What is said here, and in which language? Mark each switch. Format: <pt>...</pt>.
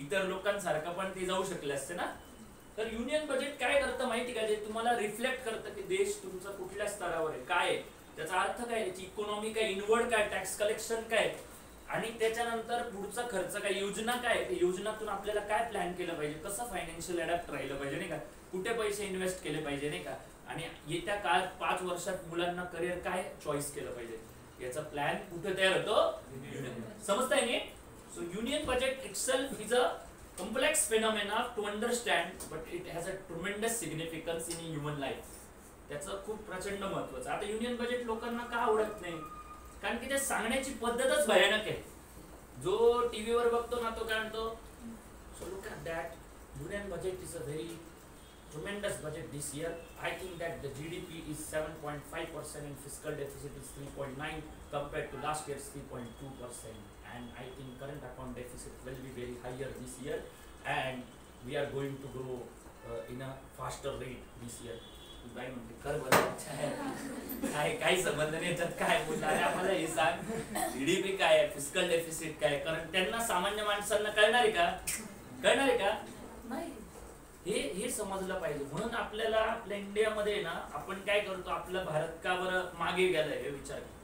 <mr>इतर लोकांसारखं पण ते जाऊ शकले असते ना. तर युनियन बजेट काय करतं माहिती का, जे तुम्हाला रिफ्लेक्ट करतं की देश तुमचा कुठल्या स्तरावर आहे, काय आहे, त्याचा अर्थ काय, त्याची इकॉनॉमी काय, इनवर्ड काय, टॅक्स कलेक्शन काय, आणि त्याच्यानंतर पुढचा खर्च काय, योजना काय, त्या योजनातून आपल्याला काय प्लॅन केलं पाहिजे, कसं फायनान्शियल अडॅप्ट राहिलं पाहिजे नाही का, कुठे पैसे इन्व्हेस्ट केले पाहिजे नाही का. आणि येत्या काळात 5 वर्षात मुलांना करिअर काय चॉईस केलं पाहिजे याचा प्लॅन कुठे तयार होतो, समजताय नाही?</mr> <en>So union budget itself is a complex phenomena to understand, but it has a tremendous significance in human life.</en> <mr>त्याचं खूप प्रचंड महत्त्वाचं. आता युनियन बजेट लोकांना का आवडत नाही? कारण की ते सांगण्याची पद्धतच भयानक आहे. जो टीव्हीवर बघतो ना तो काय म्हणतो,</mr> <en>So look at that, union budget is a very tremendous budget this year. I think that the GDP is 7.5% and fiscal deficit is 3.9 compared to last year's 3.2%. And I think current account deficit will be very higher this year, and we are going to grow in a faster rate this year.</en> <mr>बाई म्हणते कर बरं, काय संबंध नाही याच्यात, काय बोलणार आम्हाला हे सांग, जीडीपी काय आहे, फिस्कल डेफिसिट काय, कारण त्यांना सामान्य माणसांना कळणार आहे का नाही. हे समजलं पाहिजे. म्हणून आपल्याला आपल्या इंडियामध्ये ना आपण काय करतो, आपला भारत का बरं मागे गेलाय हे विचार.</mr>